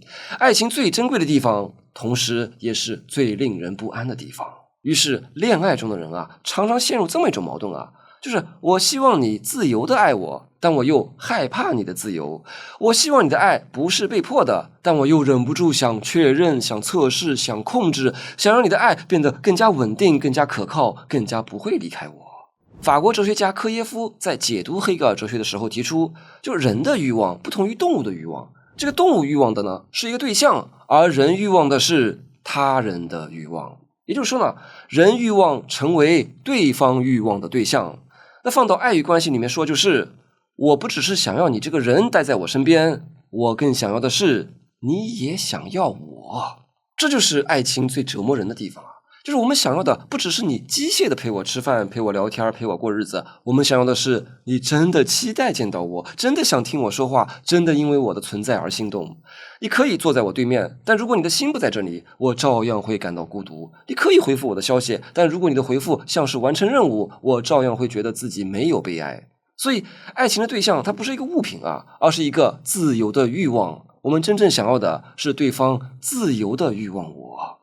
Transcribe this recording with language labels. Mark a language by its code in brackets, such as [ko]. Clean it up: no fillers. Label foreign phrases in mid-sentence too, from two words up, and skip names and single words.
[zh] 愛情最珍貴的地方，同時也是最令人不安的地方。於是，戀愛中的人啊，常常陷入這麼一種矛盾啊，就是我希望你自由的愛我，但我又害怕你的自由。我希望你的愛不是被迫的，但我又忍不住想確認、想測試、想控制，想讓你的愛變得更加穩定、更加可靠、更加不會離開我。法國哲學家科耶夫在解讀黑格爾哲學的時候提出，就人的慾望不同於動物的慾望。這個動物慾望的呢，是一個對象，而人慾望的是他人的慾望。也就是說呢，人慾望成為對方慾望的對象。那放到愛慾關係裡面說，就是我不只是想要你這個人待在我身邊，我更想要的是你也想要我。這就是愛情最折磨人的地方啊，就是我們想要的不只是你機械的陪我吃飯、陪我聊天、陪我過日子，我們想要的是你真的期待見到我，真的想聽我說話，真的因為我的存在而心動。你可以坐在我對面，但如果你的心不在這裡，我照樣會感到孤獨。你可以回復我的消息，但如果你的回復像是完成任務，我照樣會覺得自己沒有被愛。所以，愛情的對象它不是一個物品啊，而是一個自由的慾望。我們真正想要的是對方自由的慾望我。